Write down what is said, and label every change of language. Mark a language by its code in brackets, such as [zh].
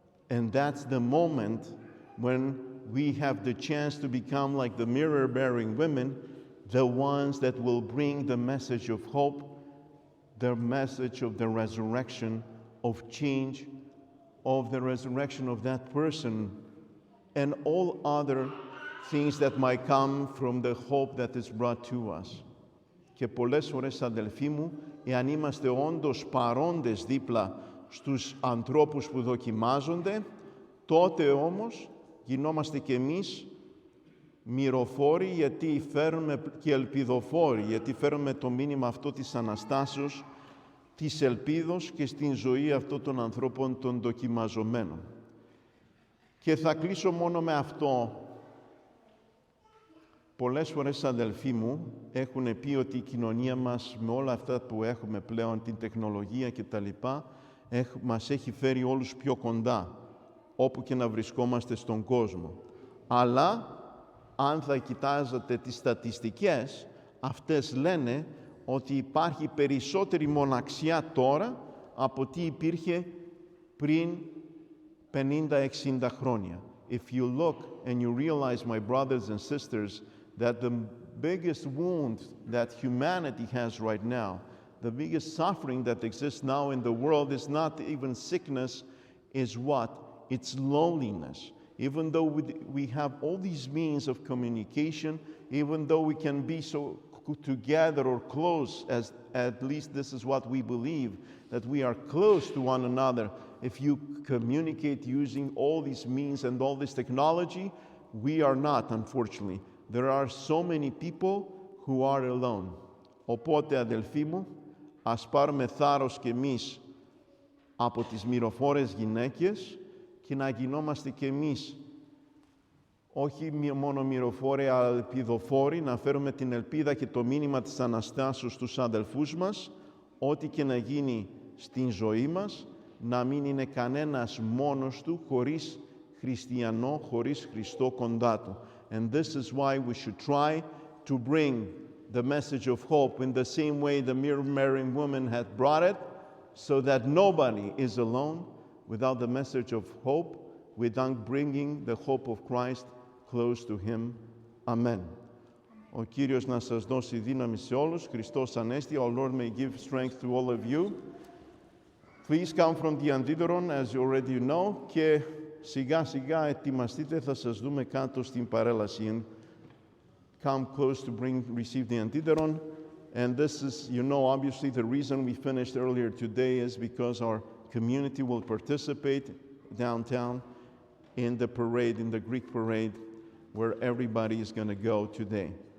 [en] And that's the moment when we have the chance to become like the mirror-bearing women, the ones that will bring the message of hope, the message of the resurrection, of change, of the resurrection of that person, and all other things that might come from the hope that is brought to us. [el] Και πολλές φορές, αδελφοί μου, εάν είμαστε όντως παρόντες δίπλα στους ανθρώπους που δοκιμάζονται, τότε όμως γινόμαστε και εμείς μυροφόροι, γιατί φέρουμε, και ελπιδοφόροι, γιατί φέρουμε το μήνυμα αυτό της Αναστάσεως, της ελπίδος και στην ζωή αυτών των ανθρώπων των δοκιμαζομένων. Και θα κλείσω μόνο με αυτό. Πολλές φορές, αδελφοί μου, έχουν πει ότι η κοινωνία μας, με όλα αυτά που έχουμε πλέον, την τεχνολογία και τα λοιπά, μας έχει φέρει όλους πιο κοντά, όπου και να βρισκόμαστε στον κόσμο. Αλλά, αν θα κοιτάζετε τις στατιστικές, αυτές λένε ότι υπάρχει περισσότερη μοναξιά τώρα από ό,τι υπήρχε πριν 50-60 χρόνια. [en] If you look and you realize, my brothers and sisters, that the biggest wound that humanity has right now, the biggest suffering that exists now in the world is not even sickness, is what? It's loneliness. Even though we have all these means of communication, even though we can be so together or close, as at least this is what we believe, that we are close to one another. If you communicate using all these means and all this technology, we are not, unfortunately. There are so many people who are alone. [el] Οπότε, αδελφοί μου, ας πάρουμε θάρρος κι εμείς από τις μυροφόρες γυναίκες και να γινόμαστε κι εμείς όχι μόνο μυροφόροι, αλλά ελπιδοφόροι, να φέρουμε την ελπίδα και το μήνυμα της Αναστάσεως στους αδελφούς μας, ό,τι και να γίνει στην ζωή μας, να μην είναι κανένας μόνος του, χωρίς χριστιανό, χωρίς Χριστό κοντά του. [en] And this is why we should try to bring the message of hope in the same way the mirror-bearing woman had brought it, so that nobody is alone without the message of hope, without bringing the hope of Christ close to him. Amen. [el] Ο Κύριος να σας δώσει δύναμη σε όλους. Χριστός Ανέστη. [en] Our Lord may give strength to all of you. Please come from the Antidoron, as you already know. [el] Και σιγά σιγά ετοιμαστείτε, θα σας δούμε κάτω στην παρέλαση. [en] Come close to receive the Antidoron. And this is, you know, obviously the reason we finished earlier today is because our community will participate downtown in the parade, in the Greek parade, where everybody is going to go today.